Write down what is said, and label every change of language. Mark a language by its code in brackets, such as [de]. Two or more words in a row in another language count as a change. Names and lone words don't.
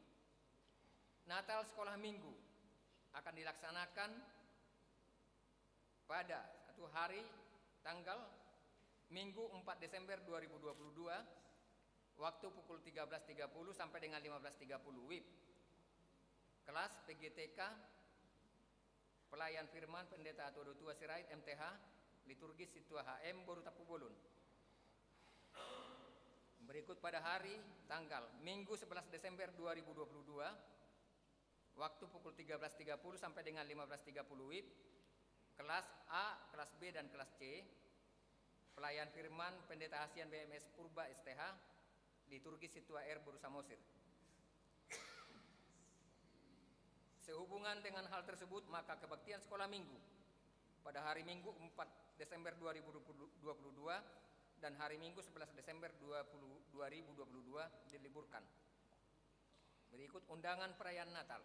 [id] Natal sekolah minggu akan dilaksanakan pada satu hari tanggal Minggu 4 Desember 2022, waktu pukul 13.30 sampai dengan 15.30 WIB. Kelas PGTK, Pelayan Firman Pendeta Todo Tua Sirait MTH, Liturgis Situa HM Boru Tapu Bolon. Berikut pada hari tanggal Minggu 11 Desember 2022, waktu pukul 13.30 sampai dengan 15.30 WIB, kelas A, kelas B, dan kelas C, Pelayan Firman Pendeta Hasian BMS Purba STH, Liturgi Situa R Boru Samosir. Sehubungan dengan hal tersebut, maka kebaktian sekolah minggu pada hari Minggu 4 Desember 2022 dan hari Minggu 11 Desember 2022 diliburkan. Berikut undangan perayaan Natal.